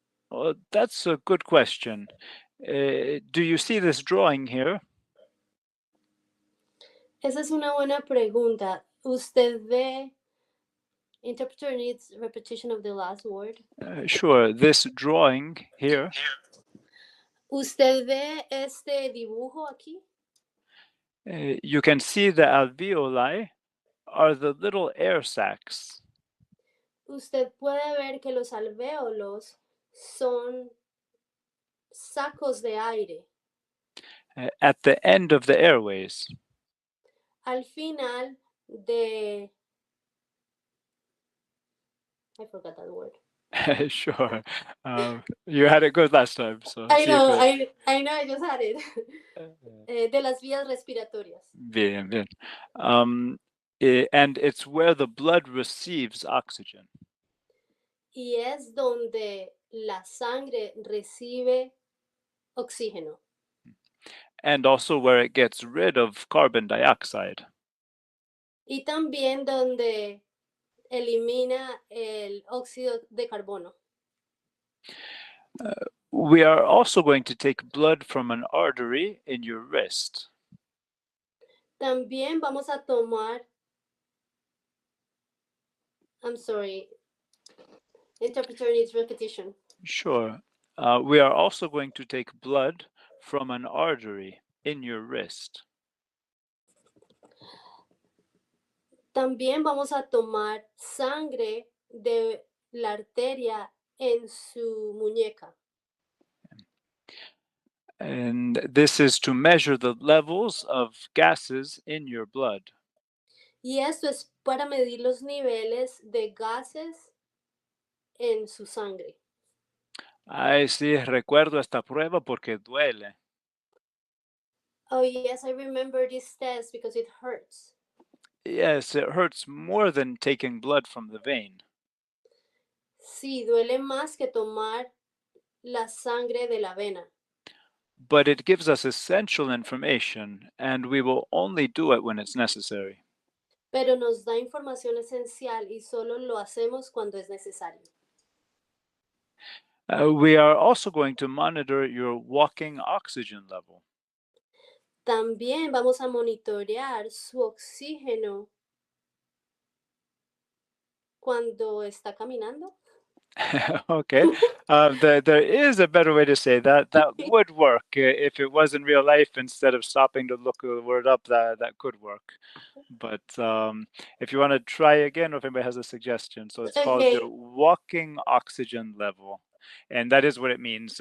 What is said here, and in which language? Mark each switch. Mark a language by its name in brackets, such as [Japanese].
[English] Oh, that's a good question. Do you see this drawing here? [Spanish] Esa es una buena pregunta. ¿Usted ve? [English] Interpreter needs repetition of the last word. Sure. This drawing here. [Spanish] ¿Usted ve este dibujo aquí? [English] You can see the alveoli are the little air sacs. [Spanish] Usted puede ver que los alvéolos son sacos de aire. [English] At the end of the airways. [Spanish] Al final de... [English] I forgot that word. Sure. You had it good last time. So I know, keep I know, I just had it. it. [Spanish] De las vías respiratorias. Bien. [English] And it's where the blood receives oxygen. [Spanish] Y es donde la sangre recibe oxígeno. [English] and also where it gets rid of carbon dioxide. [Spanish] Y también donde elimina el óxido de carbono. [English] We are also going to take blood from an artery in your wrist. [Spanish] También vamos a tomar, [English] I'm sorry, interpreter needs repetition. Sure. We are also going to take blood from an artery in your wrist. [Spanish] También vamos a tomar sangre de la arteria en su muñeca. [English] And this is to measure the levels of gases in your blood. [Spanish] Y esto es para medir los niveles de gases en su sangre. Ay, sí, recuerdo esta prueba porque duele. [English] Oh yes, I remember this test because it hurts. Yes, it hurts more than taking blood from the vein. [Spanish] Sí, duele más que tomar la sangre de la vena. [English] But it gives us essential information, and we will only do it when it's necessary. [Spanish] Pero nos da información esencial y solo lo hacemos cuando es necesario. [English] We are also going to monitor your walking oxygen level. [Spanish] También vamos a monitorear su oxígeno cuando está caminando. [English] Okay. There is a better way to say that. That would work if it was in real life. Instead of stopping to look the word up, that could work. But if you want to try again, or if anybody has a suggestion, so it's called Okay. the walking oxygen level, and that is what it means.